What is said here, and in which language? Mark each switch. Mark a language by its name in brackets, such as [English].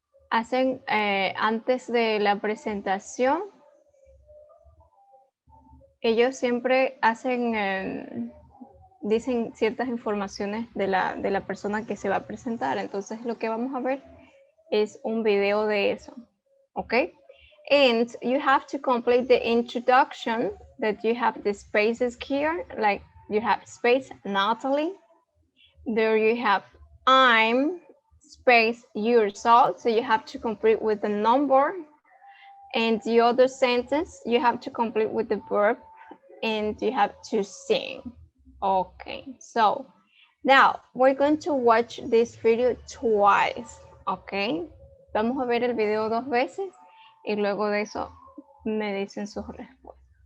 [Spanish] Hacen antes de la presentación, ellos siempre hacen, dicen ciertas informaciones de la persona que se va a presentar. Entonces lo que vamos a ver es un video de eso, ¿ok? [English] And you have to complete the introduction that you have the spaces here, like you have space Natalie, there you have I'm space yourself, so you have to complete with the number, and the other sentence you have to complete with the verb, and you have to sing. Okay, so now we're going to watch this video twice, okay? [Spanish] Vamos a ver el video 2 veces y luego de eso me dicen sus respuestas.